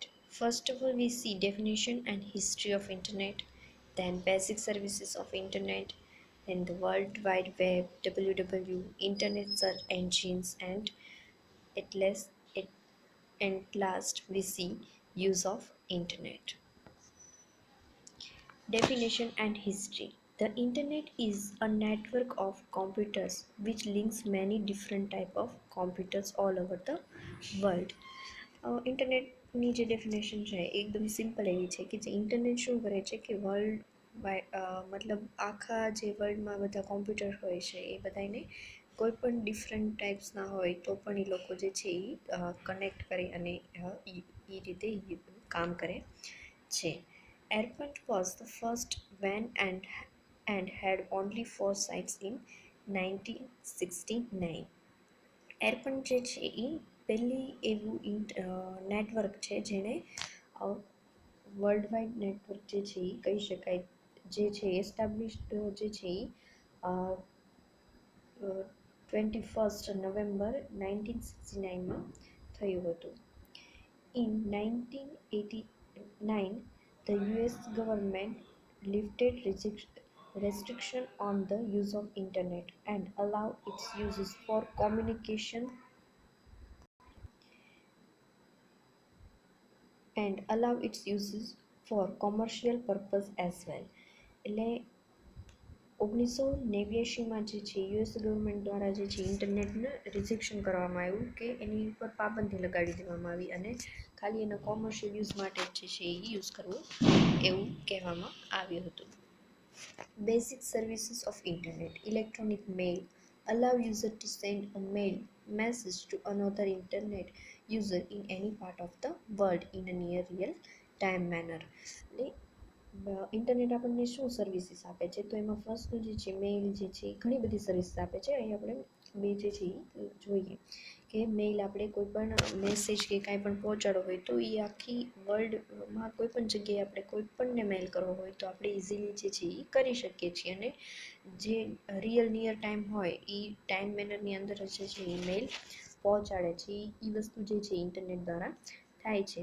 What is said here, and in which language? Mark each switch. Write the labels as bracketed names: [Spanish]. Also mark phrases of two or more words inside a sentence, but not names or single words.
[English] First of all, we see definition and history of internet, then basic services of internet, then the World Wide Web, WWW, internet search engines, and at last, at last we see use of internet. Definition and history. The internet is a network of computers which links many different type of computers all over the world. [Gujarati] ઇન્ટરનેટની જે ડેફિનેશન છે એકદમ સિમ્પલ એવી છે કે જે ઇન્ટરનેટ શું કરે છે કે મતલબ આખા જે વર્લ્ડમાં બધા કોમ્પ્યુટર હોય છે એ બધાને કોઈ પણ [English] different types [Gujarati] હોય તો પણ એ લોકો જે છે એ કનેક્ટ કરે અને એ રીતે કામ કરે છે. [English] AirPoint was the first van and had only 4 sites in 1969. [Gujarati] AirPoint જે છે એ પહેલી એવું નેટવર્ક છે જેણે [English] world wide network [Gujarati] જે છે એ કહી શકાય જે છે એસ્ટાબ્લિશ્ડ જે છે એ 21 નવેમ્બર 1969માં થયું હતું. [English] In 1989, the US government lifted restriction on the use of internet and allowed its uses for communication and allow its uses for commercial purpose as well. [Gujarati] એટલે 1989માં જે છે [English] US government [Gujarati] દ્વારા જે છે ઇન્ટરનેટને રિસ્ટ્રિક્શન કરવામાં આવ્યું કે એની ઉપર પાબંદી લગાડી દેવામાં આવી અને ખાલી એના [English] commercial use [Gujarati] માટે જે છે એ યુઝ કરવું એવું કહેવામાં આવ્યું હતું. [English] basic services of internet. electronic mail allow user to send a mail message to another internet user in any part of the world in a near real time manner. [Gujarati] ઇન્ટરનેટ આપણને શું સર્વિસીસ આપે છે તો એમાં ફર્સ્ટનું જે છે મેઇલ જે છે ઘણી બધી સર્વિસીસ આપે છે. અહીં આપણે બે જે છે એ જોઈએ કે મેઇલ આપણે કોઈ પણ મેસેજ કે કાંઈ પણ પહોંચાડવો હોય તો એ આખી વર્લ્ડમાં કોઈ પણ જગ્યાએ આપણે કોઈ પણને મેલ કરવો હોય તો આપણે ઇઝીલી જે છે એ કરી શકીએ છીએ અને જે [English] real near time [Gujarati] હોય એ [English] time manner [Gujarati] અંદર જે છે એ મેલ પહોંચાડે છે એ વસ્તુ જે છે ઇન્ટરનેટ દ્વારા થાય છે.